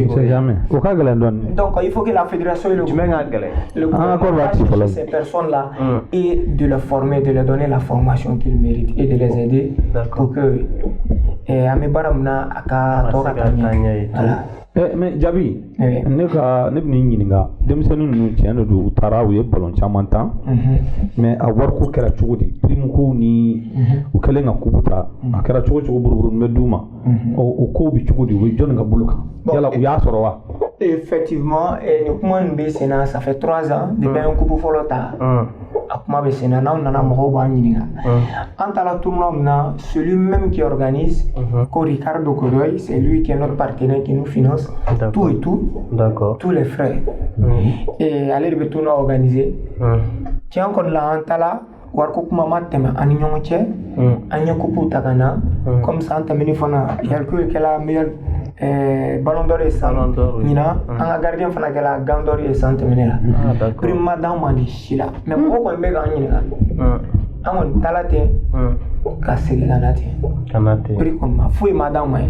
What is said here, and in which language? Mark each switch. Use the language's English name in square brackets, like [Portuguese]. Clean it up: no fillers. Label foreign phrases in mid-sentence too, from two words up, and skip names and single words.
[French] Jamais. Donc il faut que la fédération et le gouvernement ces personnes-là et de les former, de leur donner la formation qu'ils méritent et de les aider pour que... [Bambara] Mais Djaby, ne bɛ n'i ɲininka denmisɛnnin ninnu tiɲɛ de don u taara u ye ballon caman tan mais a wariko kɛra cogo di prime kow ni u kɛlen ka coupe ta a kɛra cogo cogo buruburuni bɛ d'u ma o kow bɛ cogo di u bɛ jɔnni ka bolo kan yala u y'a sɔrɔ wa? Effectivement, ni kuma nin bɛ sen na [French] ça fait 3 ans depuis [Bambara] an coupe fɔlɔ ta a kuma bɛ sen na n'aw nana mɔgɔw b'an ɲininka an taara tournoi min na [French] celui même qui organise ko Ricardo Godoy, c'est lui qui est notre partenaire qui nous finance tout et tout, tous les frais et [Bambara] ale de bɛ [French] tournoi organiser [Bambara] tiɲɛ kɔni la an taara wariko kuma ma tɛmɛ an ni ɲɔgɔn cɛ an ye coupe ta ka na [French] comme ça [Bambara] an tɛmɛni fana Yarko kɛla [French] meilleur ballon d'or [Bambara] ye san ɲina an ka gardien fana kɛla [French] gant d'or [Bambara] ye san tɛmɛnen la prime ma d'an ma ni si la mais mɔgɔ kɔni bɛ k'an ɲininka an kɔni taala ten ka segin ka na ten prix kɔni ma foyi ma d'an ma ye.